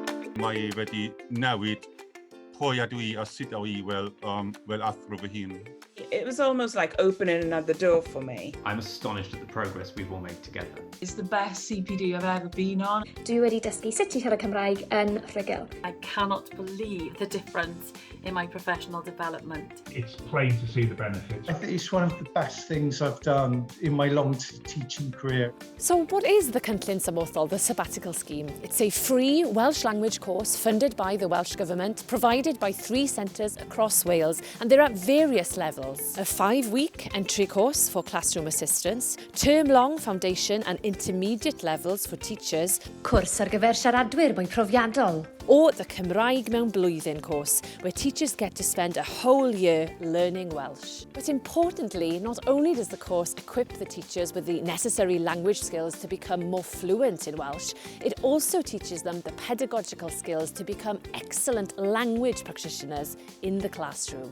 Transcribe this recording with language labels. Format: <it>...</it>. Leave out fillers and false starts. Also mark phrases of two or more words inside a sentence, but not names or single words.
<cy>Mae wedi newid pwy ydw I a sut ydw I fel athro fy hun.</cy> <en>It was almost like opening another door for me. I'm astonished at the progress we've all made together. It's the best CPD I've ever been on.</en> <cy>Dwi wedi dysgu sut i siarad Cymraeg yn Rhugl.</cy> <en>I cannot believe the difference in my professional development. It's plain to see the benefits. I think it's one of the best things I've done in my long teaching career. So what is the Cynllun Sabothol, the Sabbatical scheme? It's a free Welsh language course funded by the Welsh Government, provided by 3 centres across Wales, and they're at various levels. A 5-week entry course for classroom assistants, term-long foundation and intermediate levels for teachers,</en> <cy>Cwrs ar gyfer siaradwyr mwy profiadol.</cy> <en>or the Cymraeg mewn blwyddyn course, where teachers get to spend a whole year learning Welsh. But importantly, not only does the course equip the teachers with the necessary language skills to become more fluent in Welsh, it also teaches them the pedagogical skills to become excellent language practitioners in the classroom.</en>